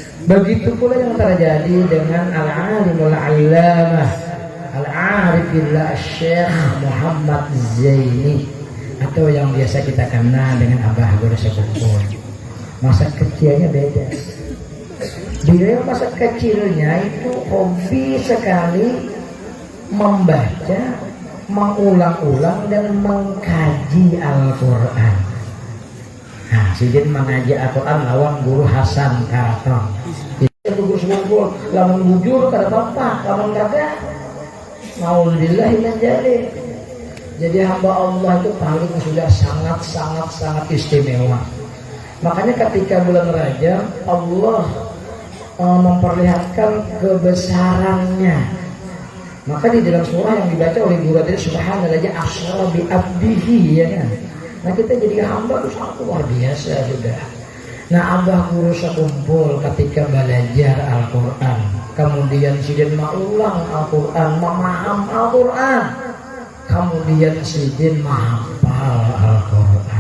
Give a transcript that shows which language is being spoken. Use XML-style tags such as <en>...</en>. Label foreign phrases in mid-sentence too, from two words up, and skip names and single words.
<id>Begitu pula yang terjadi dengan</id> <ar>العالم العلامة العارف بالله</ar> <id>Syekh Muhammad Zaini, atau yang biasa kita kenal dengan Abah Guru Sekumpul. Masa kecilnya beda. Dia masa kecilnya itu hobi sekali membaca, mengulang-ulang dan mengkaji Al-Quran.</id> <bjn>Nah, sidin mengaji Al-Quran lawan Guru Hasan Karaton. Itu Guru Sekumpul, lamun bujur kada apa-apa, lamun kagak</bjn> <ar>نعوذ بالله من ذلك.</ar> <id>Jadi hamba Allah itu paling sudah sangat istimewa. Makanya ketika bulan Rajab Allah memperlihatkan kebesarannya. Maka di dalam surah yang dibaca oleh guru tadi,</id> <ar>سبحان الله أسرى بعبده,</ar> <id>ya kan. Nah, kita jadi hamba itu sangat luar biasa sudah. Nah, Abah Guru Sekumpul ketika belajar Al-Quran, kemudian sidin mengulang Al-Quran, memaham Al-Quran, kemudian sidin menghafal Al-Quran.</id>